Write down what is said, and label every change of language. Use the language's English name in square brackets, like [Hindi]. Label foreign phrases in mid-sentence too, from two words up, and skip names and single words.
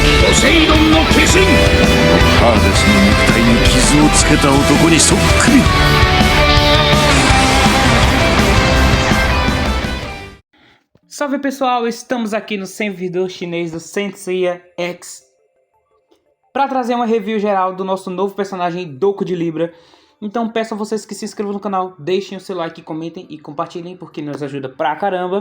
[Japanese] セイドンの化身。ハーデスの肉体に傷をつけた男にそっくり。 [Portuguese] Salve pessoal, estamos aqui no servidor chinês do Senseiya X para trazer uma review geral do nosso novo personagem Doku de Libra. Então peço a vocês que se inscrevam no canal, deixem o seu like, comentem e compartilhem porque nos ajuda pra caramba.